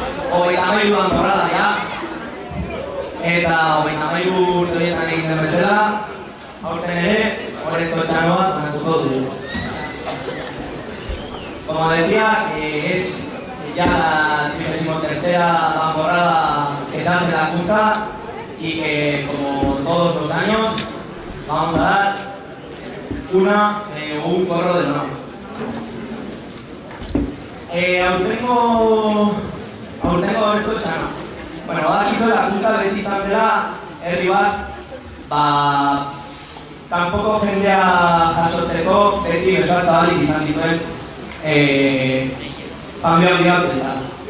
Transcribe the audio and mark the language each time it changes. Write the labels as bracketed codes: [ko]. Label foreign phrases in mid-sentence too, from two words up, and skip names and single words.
[eu] 33 danborrada ja. Eta 33 urte horietan egin zen bezala, aurten ere, Orezko txano bat banatuko dugu. [es] Como decía, es ya la 33ª temporada que se hace en la Cunza y que, como todos los años, vamos a dar un corro de honor. [eu] Aurtengo Orezko txano. Bueno, badakizu la Cunza beti izan dela herri bat, kanpoko jendea jasotzeko beti besoak zabalik izan dituen familia handiak bezala.